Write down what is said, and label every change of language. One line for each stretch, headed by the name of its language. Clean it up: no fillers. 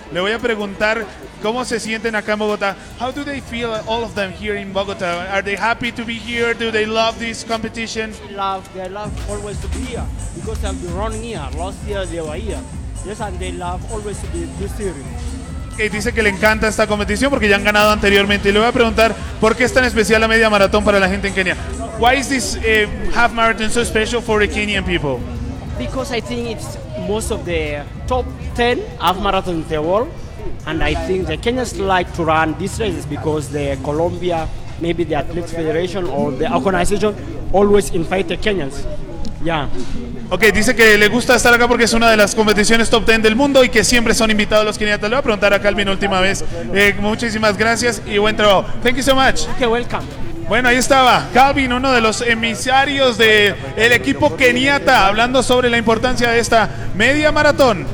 Spanish: Le voy a preguntar cómo se sienten acá en Bogotá.
English: How do they feel, all of them here in Bogotá? Are they happy to be here? Do they love this competition? They love always to be here because they've been running here. Last year they were here. Yes, and they love always to be this series.
Spanish: Dice que le encanta esta competición porque ya han ganado anteriormente. Y le voy a preguntar por qué es tan especial la media maratón para la gente en Kenia.
English: Why is this half marathon so special for the Kenyan people? Because I think it's most of the top 10 half marathons in the world, and I think the Kenyans like to run these races because the Colombia, maybe the Athletes Federation or the organization always invite the Kenyans. Yeah.
Spanish: Okay, dice que le gusta estar acá porque es una de las competiciones top 10 del mundo y que siempre son invitados los keniatas. Le voy a preguntar a Calvin última vez. Muchísimas gracias y buen trabajo.
English: Thank you so much. Okay, welcome.
Spanish: Bueno, ahí estaba Calvin, uno de los emisarios del equipo keniata, hablando sobre la importancia de esta media maratón.